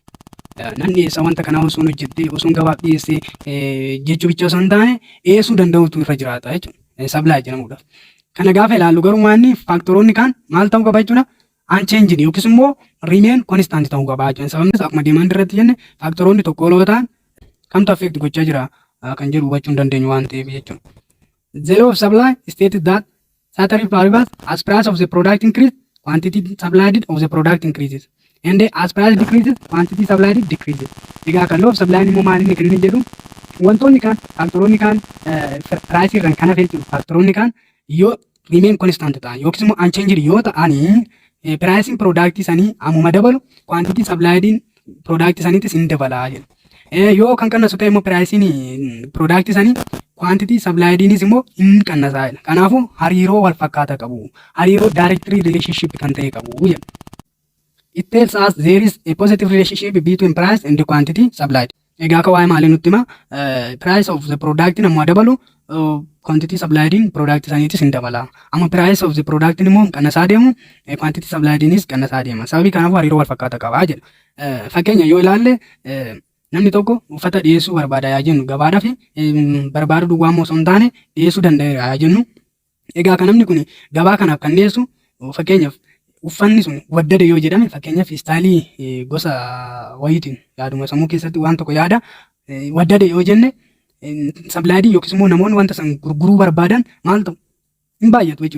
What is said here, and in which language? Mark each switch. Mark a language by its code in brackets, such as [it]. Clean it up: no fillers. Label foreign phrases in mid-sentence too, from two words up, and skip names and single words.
[om] Nan dhiyeessa wanta kana osoo hojjettee osoo gabaaf dhiyeessee jechuu bicha osoo hin taane dhiyeessuu danda'utu irra jiraata jechuudha. Supply jedhamuudhaaf. Kana gaafa ilaallu garuu waanni faaktoroonni kaan maal ta'uu qaba jechuudha? Unchanged yookiis immoo [en] remain constant [om] ta'uu qaba jechuudha. Sababni akkuma demand irratti jenne faaktoroonni tokko oloo ta'an kamtu affect gochaa jira kan jedhu hubachuu hin dandeenyu waan ta'eef jechuudha. [en] The law of supply stated that certain variables as price of the product increase, quantity supplied of the product increases. And as price decreases, quantity supplied decreases. [om] Egaa kan [en] law of supply [om] immoo maal inni kan inni jedhu wantoonni kaan faaktoroonni kaan price irraan kan hafe jechuudha. Faaktoroonni kaan yoo [en] remain constant [om] ta'an yookiis immoo unchanged yoo ta'anii pricing product sanii ammuma dabalu [en] quantity supplied [om] product saniitis hin dabalaa jedha. Yoo kan qannasu ta'e immoo pricing product sanii [en] quantity suppliednis [om] immoo hin qannasaa jedha. Kanaafuu hariiroo wal fakkaataa qabu. Hariiroo [en] direct relationship [om] kan ta'e qabu jedha. [en] It tells us there is a positive relationship between price and the quantity supplied. [om] Egaa akka waa'ee maalii nutti hima? [en] Price of the product [om] namoo dabalu [en] quantity supplied product [om] saniitis hin dabala. Amma [en] price of the product [om] immoo qannasaa deemu [en] quantity suppliednis [om] qannasaa deema. Sababii kanaaf hariiroo wal fakkaataa qaba jedha. Fakkeenya yoo ilaalle namni tokko uffata dhiyeessuu barbaada yaa jennu gabaadhaaf barbaadu duwwaa osoo hin taane dhiyeessuu danda'eera yaa jennu. Egaa kan namni kun gabaa kanaaf kan dhiyeessu fakkeenyaaf uffanni sun waddade yoo jedhame fakkeenyaaf istaayilii gosa wayiitiin yaaduma sammuu keessatti waan tokko yaada waddade yoo jenne sablaadii yookiis immoo namoonni wanta san gurguruu barbaadan maal ta'u hin baay'atu jechuudha.